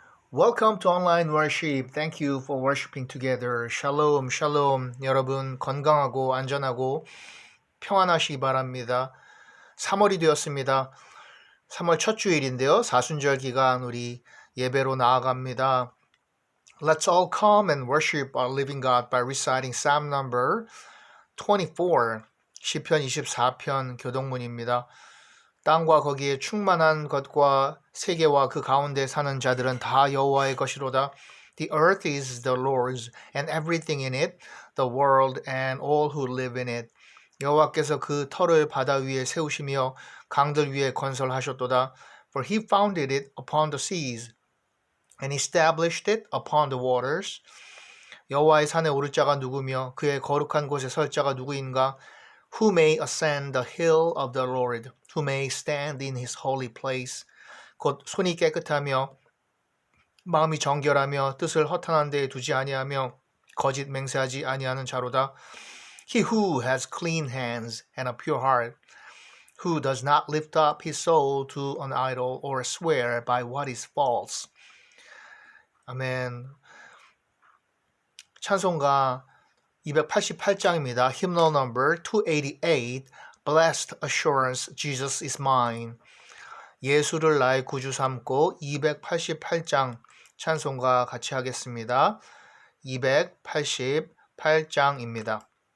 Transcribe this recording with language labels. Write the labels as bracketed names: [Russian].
[English] Welcome to online worship. Thank you for worshiping together. [Korean] 샬롬, 샬롬. 여러분 건강하고 안전하고 평안하시기 바랍니다. 3월이 되었습니다. 3월 첫 주일인데요. 사순절 기간 우리 예배로 나아갑니다. [English] Let's all come and worship our living God by reciting Psalm number 24. [Korean] 시편 24편 교동문입니다. 땅과 거기에 충만한 것과 세계와 그 가운데 사는 자들은 다 여호와의 것이로다. [English] The earth is the Lord's and everything in it, the world and all who live in it. [Korean] 여호와께서 그 터를 바다 위에 세우시며 강들 위에 건설하셨도다. [English] For he founded it upon the seas and established it upon the waters. [Korean] 여호와의 산에 오를 자가 누구며 그의 거룩한 곳에 설 자가 누구인가? [English] Who may ascend the hill of the Lord? Who may stand in his holy place? [Korean] 곧 손이 깨끗하며 마음이 정결하며 뜻을 허탄한 데에 두지 아니하며 거짓 맹세하지 아니하는 자로다. [English] He who has clean hands and a pure heart, who does not lift up his soul to an idol or swear by what is false. [Korean] 아멘. 찬송가 288장입니다. [English] Hymnal number 288, Blessed Assurance, Jesus is mine. [Korean] 예수를 나의 구주 삼고 288장 찬송가 같이 하겠습니다. 288장입니다.